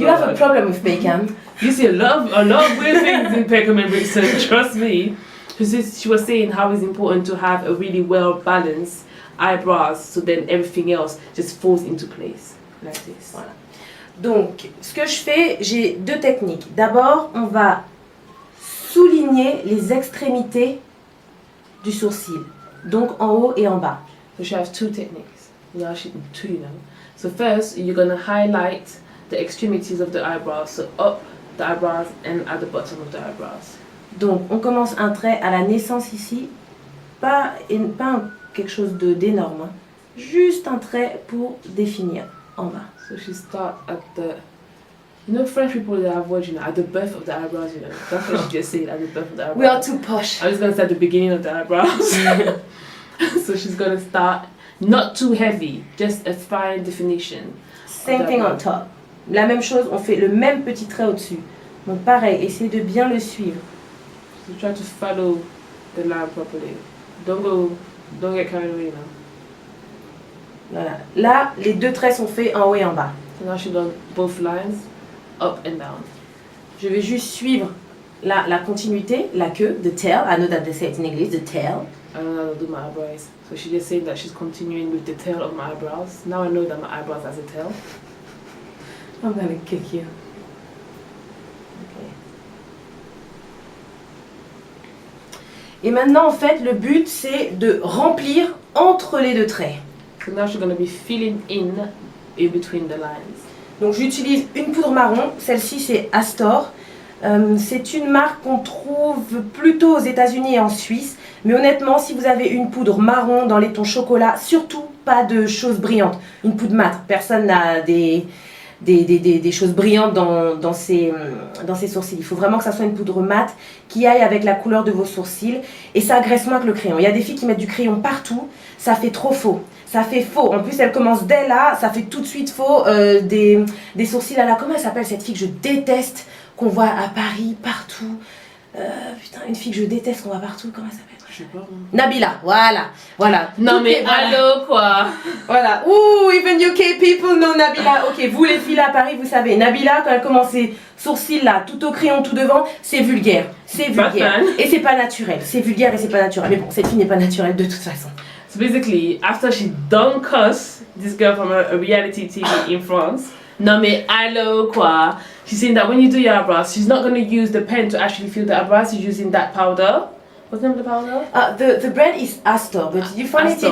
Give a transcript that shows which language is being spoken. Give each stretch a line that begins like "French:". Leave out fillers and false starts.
English: You have a problem with Peckham. You see a lot of weird things in Peckham and Brixton, trust me. She was saying how it's important to have a really well balanced eyebrows, so then everything else just falls into place like this.
French: Voilà. Donc, ce que je fais, j'ai deux techniques. D'abord, on va souligner les extrémités du sourcil, donc en haut et en bas.
English: So she has two techniques. Yeah, she two, you know. So first, you're gonna highlight the extremities of the eyebrows, so up the eyebrows and at the bottom of the eyebrows.
French: Donc, on commence un trait à la naissance ici, pas quelque chose d'énorme, hein. Juste un trait pour définir en bas.
English: So she starts at the, you know, French people they have words, you know, at the birth of the eyebrows, you know. That's what she just said, at the birth of the eyebrows. We are too posh. I was gonna say at the beginning of the eyebrows. So she's gonna start not too heavy, just a fine definition. Same thing on top.
French: La même chose, on fait le même petit trait au-dessus. Donc pareil, essayez de bien le suivre.
English: So try to follow the line properly. Don't get carried away now.
French: Voilà. Là, les deux traits sont faits en haut et en bas.
English: So now she's done both lines, up and down.
French: Je vais juste suivre la continuité, la queue,
English: the tail. I know that they say it in English, the tail. I don't know how to do my eyebrows. So she just said that she's continuing with the tail of my eyebrows. Now I know that my eyebrows has a tail. I'm gonna kick you. Okay.
French: Et maintenant, en fait, le but, c'est de remplir entre les deux traits.
English: So now she's gonna be filling in between the lines.
French: Donc j'utilise une poudre marron, celle-ci c'est Astor. C'est une marque qu'on trouve plutôt aux États-Unis et en Suisse. Mais honnêtement, si vous avez une poudre marron dans les tons chocolat, surtout pas de choses brillantes. Une poudre mate, personne n'a des choses brillantes dans ses sourcils. Il faut vraiment que ça soit une poudre mate qui aille avec la couleur de vos sourcils. Et ça agresse moins que le crayon. Il y a des filles qui mettent du crayon partout, ça fait trop faux. Ça fait faux. En plus, elle commence dès là, ça fait tout de suite faux. Des sourcils à la... Comment elle s'appelle cette fille que je déteste, qu'on voit à Paris, partout. Putain, une fille que je déteste qu'on voit partout. Comment elle s'appelle? Je sais pas. Nabila, voilà. Non Toutes mais les- voilà. allô quoi. Voilà.
English: Ouh, even UK people know Nabila.
French: Ok, vous les filles là à Paris, vous savez. Nabila, quand elle commence ses sourcils là, tout au crayon, tout devant, c'est vulgaire. C'est vulgaire. Batman. Et c'est pas naturel. C'est vulgaire et c'est pas naturel. Mais bon, cette fille n'est pas naturelle de toute façon.
English: So basically, after she done cuss this girl from a reality TV in France,
French: no mais allô quoi.
English: She's saying that when you do your eyebrows, she's not going to use the pen to actually fill the eyebrows. She's using that powder. What's the name of the powder? The brand is Astor, but you find it in